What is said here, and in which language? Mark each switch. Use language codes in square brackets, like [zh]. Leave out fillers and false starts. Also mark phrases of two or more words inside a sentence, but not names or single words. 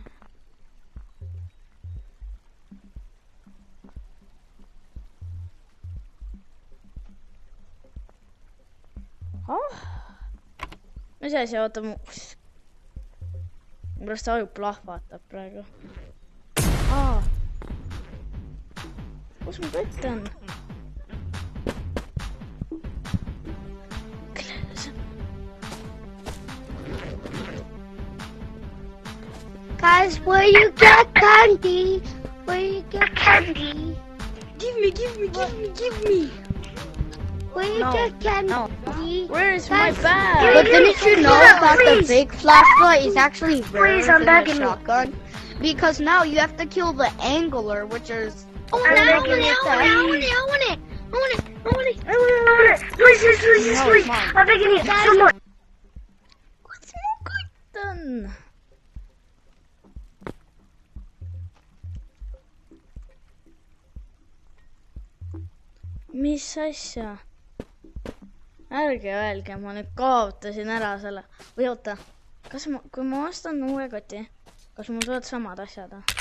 [et] Mis asi, oota mu... Pärast aju plahvatab praegu. Kus mu kott on? [en] Guys, where you get candy? Where you get candy? Give me. Where you get candy? Where is my bag? But didn't you know that the big flashlight is actually rarer than the shotgun? Because now you have to kill the angler, which is... I want it. Please. I'm begging you so much. What's my kott on? [et] Mis asja? Ärge öelge, ma nüüd kaotasin ära selle. Või oota, kui ma ostan uue koti, kas mul tulevad samad asjad?